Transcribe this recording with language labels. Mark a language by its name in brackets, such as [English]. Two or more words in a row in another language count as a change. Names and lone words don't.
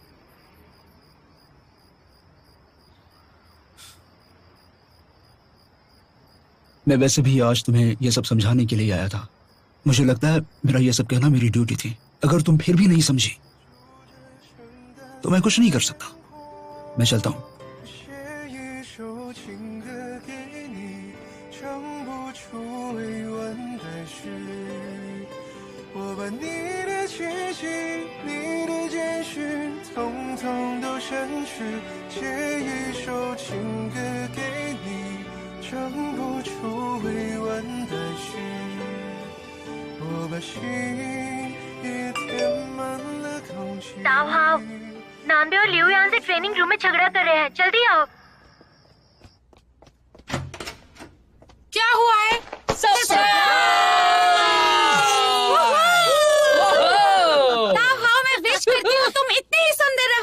[Hindi] मैं वैसे भी आज तुम्हें यह सब समझाने के लिए आया था। मुझे लगता है मेरा यह सब कहना मेरी ड्यूटी थी। अगर तुम फिर भी नहीं समझी तो मैं कुछ नहीं कर सकता। मैं चलता हूं। [Chinese] 写一首情歌给你，唱不出未完的诗。我把你的气息、你的简讯，统统都删去。写一首情歌给你，唱不出未完的诗。我把心也填满了空气。 [Hindi] नाम्बे और लियो यहाँ से [English] training room [Hindi] में झगड़ा कर रहे हैं। जल्दी आओ। क्या हुआ है? हाँ, मैं विश करती हूँ तुम इतने ही सुंदर रहो।